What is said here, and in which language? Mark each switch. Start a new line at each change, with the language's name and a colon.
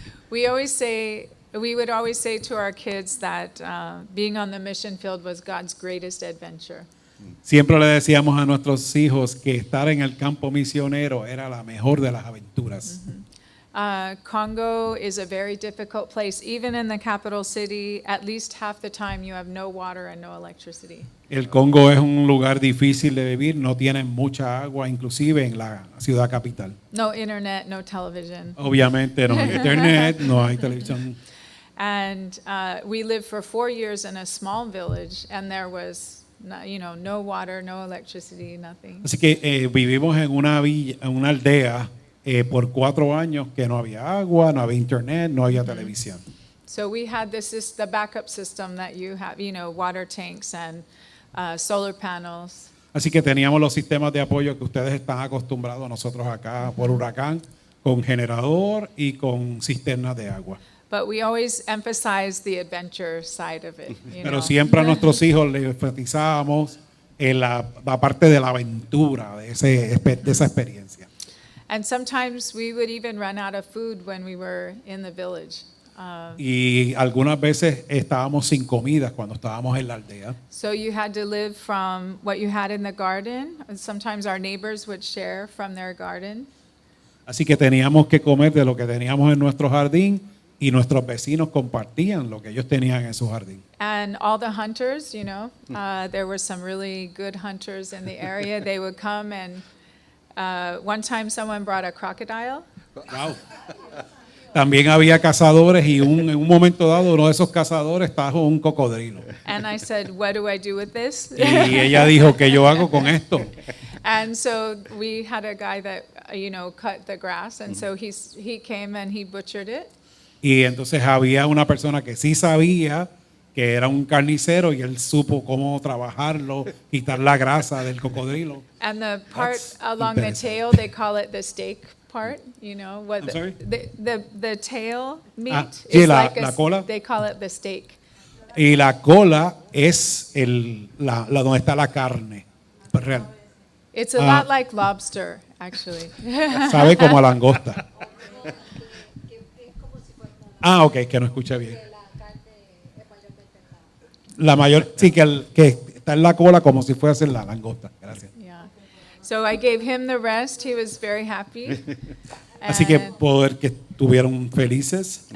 English: We would always say to our kids that being on the mission field was God's greatest adventure.
Spanish: Siempre le decíamos a nuestros hijos que estar en el campo misionero era la mejor de las aventuras.
English: Congo is a very difficult place. Even in the capital city, at least half the time you have no water and no electricity.
Spanish: El Congo es un lugar difícil de vivir, no tienen mucha agua, inclusive en la ciudad capital.
English: No internet, no television.
Spanish: Obviamente no hay internet, no hay televisión.
English: And we lived for 4 years in a small village, and there was no water, no electricity, nothing.
Spanish: Así que vivimos en una aldea por 4 años que no había agua, no había internet, no había televisión.
English: So we had the backup system that you have, water tanks and solar panels.
Spanish: Así que teníamos los sistemas de apoyo que ustedes están acostumbrados nosotros acá por huracán, con generador y con cisternas de agua.
English: But we always emphasize the adventure side of it.
Spanish: Pero siempre a nuestros hijos les enfatizábamos en la parte de la aventura, de esa experiencia.
English: And sometimes we would even run out of food when we were in the village.
Spanish: Y algunas veces estábamos sin comida cuando estábamos en la aldea.
English: So you had to live from what you had in the garden. And sometimes our neighbors would share from their garden.
Spanish: Así que teníamos que comer de lo que teníamos en nuestro jardín y nuestros vecinos compartían lo que ellos tenían en su jardín.
English: And all the hunters, there were some really good hunters in the area. They would come and one time someone brought a crocodile. Wow.
Spanish: También había cazadores y en un momento dado uno de esos cazadores trajo un cocodrilo.
English: And I said, what do I do with this?
Spanish: Y ella dijo, ¿qué yo hago con esto?
English: And so we had a guy that, cut the grass. And so he came and he butchered it.
Spanish: Y entonces había una persona que sí sabía que era un carnicero y él supo cómo trabajarlo, quitar la grasa del cocodrilo.
English: And the part along the tail, they call it the steak part. What I'm sorry? The tail meat
Spanish: sí,
English: is
Spanish: la
English: like
Spanish: cola.
English: They call it the steak.
Spanish: Y la cola es la donde está la carne.
English: Real. It's a lot like lobster, actually.
Spanish: Sabe como a langosta. Ah, ok, que no escuché bien. La mayor, sí, que está en la cola como si fuese la langosta. Gracias.
English: Yeah. So I gave him the rest. He was very happy.
Spanish: Así que poder que estuvieron felices.